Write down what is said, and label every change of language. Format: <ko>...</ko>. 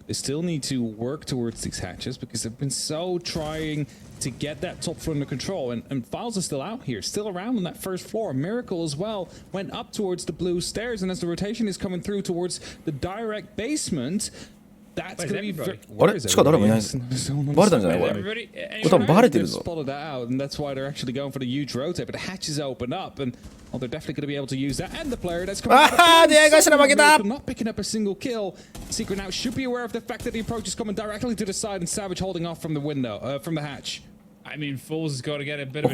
<en>They still need to work towards these hatches because they've been so trying to get that top floor under control. And Files are still out here, still around on that first floor. Miracle as well went up towards the blue stairs. And as the rotation is coming through towards the direct basement, that's going to be very...</en> <ja>あれ？しか誰もいない。バレたんじゃないこれ。これ多分バレてるぞ。</ja> <en>Spotted that out, and that's why they're actually going for the huge rotate. But the hatches open up, and well, they're definitely going to be able to use that. And the player that's coming out,</en> <ja>出会い頭負けた。</ja> <en>not picking up a single kill. Secret now should be aware of the fact that the approach is coming directly to the side, and Savage holding off from the window, from the hatch. I mean, Falls has got to get a bit of a</en>